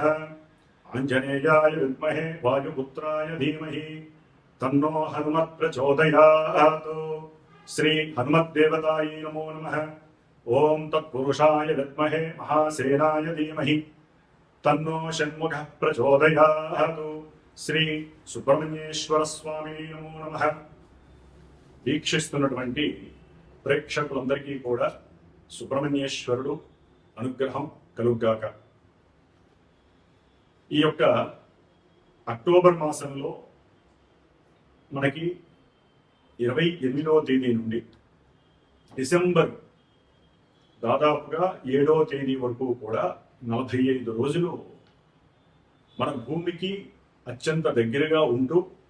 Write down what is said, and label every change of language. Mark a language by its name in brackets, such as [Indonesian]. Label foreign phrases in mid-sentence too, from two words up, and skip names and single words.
[Sanskrit] आञ्जनेयाय विद्महे वायुपुत्राय धीमहि तन्नो हनुमत् प्रचोदयात्। श्री हनुमद्देवतायै नमो नमः। ओं तत्पुरुषाय विद्महे महासेनाय धीमहि तन्नो षण्मुखः प्रचोदयात्। श्री సుబ్రహ్మణ్యేశ్వర స్వామి నమో నమః। [Telugu] వీక్షిస్తున్నటువంటి ప్రేక్షకులందరికీ కూడా సుబ్రహ్మణ్యేశ్వరుడు అనుగ్రహం కలుగ్గాక। ఈ యొక్క అక్టోబర్ మాసంలో మనకి 28వ తేదీ నుండి డిసెంబర్ దాదాపుగా 7వ తేదీ వరకు కూడా 45 రోజులు మన భూమికి అత్యంత దగ్గరగా ఉంటూ